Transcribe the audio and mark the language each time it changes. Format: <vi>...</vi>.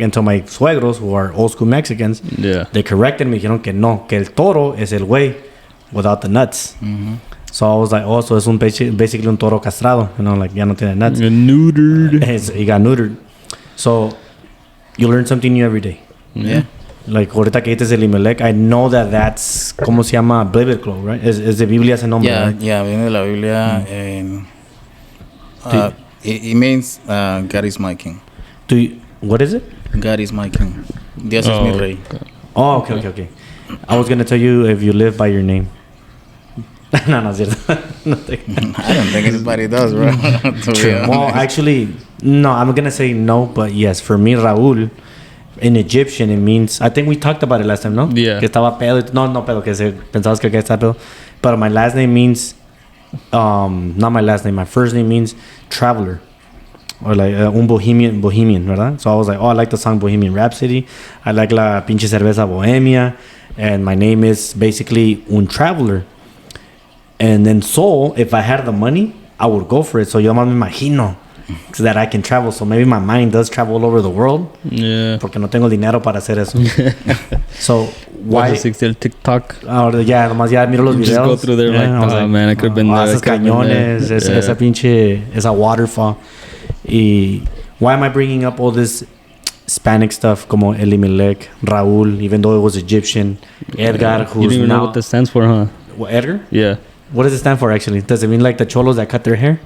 <en>And so my suegros, who are old school Mexicans, they corrected me.</en> <es>Dijeron que no, que el toro es el güey</es> <en>without the nuts. Mm-hmm. So I was like, oh, so</en> <es>es</es> <en>basically</en> <es>un toro castrado.</es> <en>You know, like,</en> <es>ya no tiene</es> <en>nuts. Neutered. He got neutered. So you learn something new every day. Yeah. Like,</en> <es>ahorita que dices</es> <en>Elimelech, I know that's,</en> <es>¿cómo se llama?</es> <en>Biblical, right?</en> <es>Es de Biblia ese nombre,</es> <en>Yeah, right? yeah,</en> <es>viene de la Biblia.</es> <en>And, it means God is my king. What is it? God is my king.</en> <es>Dios es mi rey.</es> <en>Oh, okay. I was going to tell you if you live by your name.</en> <es>No, es cierto.</es> <en>I don't think anybody does, bro. Well, actually, no, I'm going to say no, but yes, for me, Raúl, in Egyptian, it means, I think we talked about it last time, no? Yeah.</en> <es>Que estaba pedo. No pedo, que pensabas que estaba pedo.</es> <en>But my last name means, not my last name, my first name means traveler. Or like un bohemian,</en> <es>¿verdad?</es> <en>So I was like, oh, I like the song Bohemian Rhapsody. I like</en> <es>la pinche cerveza</es> <en>Bohemia. And my name is basically un traveler. And then so, if I had the money, I would go for it. So</en> <es>yo me imagino</es> <en>that I can travel. So maybe my mind does travel all over the world. Yeah.</en> <es>Porque no tengo dinero para hacer eso.</es> <en>So why? What's el TikTok?</en> <es>Ahora ya, nomás ya miro los videos.</es> <en>Just go through there like, oh man, I could have been there.</en> <es>Esos cañones, esa pinche, esa waterfall.</es> <en>Y why am I bringing up all this Hispanic stuff</en> <es>como</es> <en>Elimelech, Raúl, even though it was Egyptian, Edgar, who's You don't even now, know what this stands for, huh? What, Edgar? Yeah. What does it stand for actually? Does it mean like the cholos that cut their hair?</en>